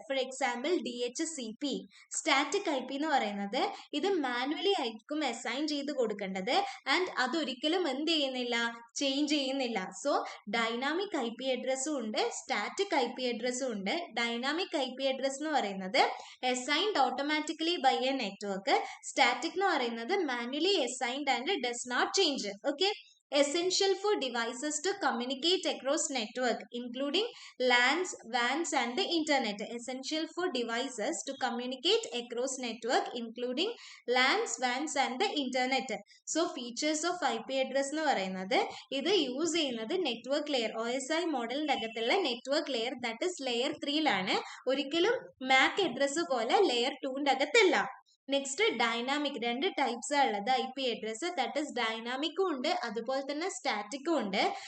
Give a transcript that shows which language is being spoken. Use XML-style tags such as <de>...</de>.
<ml>For example DHCP. Static IP എന്ന് പറയുന്നത് ഇത് മാനുവലി ആയിരിക്കും അസൈൻ ചെയ്ത് കൊടുക്കേണ്ടത്, ആൻഡ് അതൊരിക്കലും എന്ത് ചെയ്യുന്നില്ല? ചേഞ്ച് ചെയ്യുന്നില്ല. സോ ഡൈനാമിക് IP അഡ്രസ്സും ഉണ്ട്, സ്റ്റാറ്റിക് IP അഡ്രസ്സും ഉണ്ട്. ഡൈനാമിക് IP അഡ്രസ് എന്ന് പറയുന്നത് assigned automatically</ml> <en>by a network. Static</en> <ml>എന്ന് പറയുന്നത്</ml> <en>manually assigned and does not change. Essential for devices to communicate across network including LANs, WANs and the internet. Essential for devices to communicate across network including LANs, WANs and the internet. So features of IP address</en> <ml>എന്ന് പറയുന്നത് ഇത് use ചെയ്യുന്നത് network layer, OSI മോഡലിന്റെ അകത്തുള്ള network layer, that is layer 3ലാണ്. ഒരിക്കലും MAC address പോലെ layer 2ന്റെ അകത്തല്ല. Next, dynamic. 2 types ഉള്ളത് IP address, that is ഡൈനാമിക്കും ഉണ്ട്, അതുപോലെ തന്നെ സ്റ്റാറ്റിക്കും ഉണ്ട്.</ml>